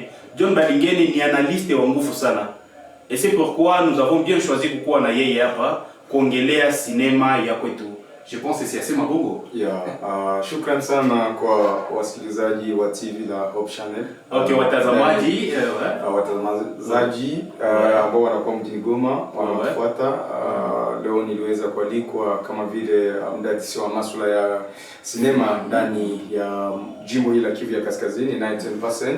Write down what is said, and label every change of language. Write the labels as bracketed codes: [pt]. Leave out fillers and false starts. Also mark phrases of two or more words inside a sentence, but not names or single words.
[sw] John Balingene ni analyste wa nguvu sana. [fr] Et c'est pourquoi nous avons bien choisi [sw] kukuwa na yeye hapa kuongelea sinema ya kwetu. [fr] Je pense que c'est assez mabogo. [sw] Shukran sana kwa wasikilizaji wa TV la Hope Channel. Okay, watazamaji ambao wanakuwa mjini Goma wanafuata. Leo niliweza kualikwa kama vile mdadisi wa masuala ya sinema ndani ya jimbo hili la Kivu ya Kaskazini 19%.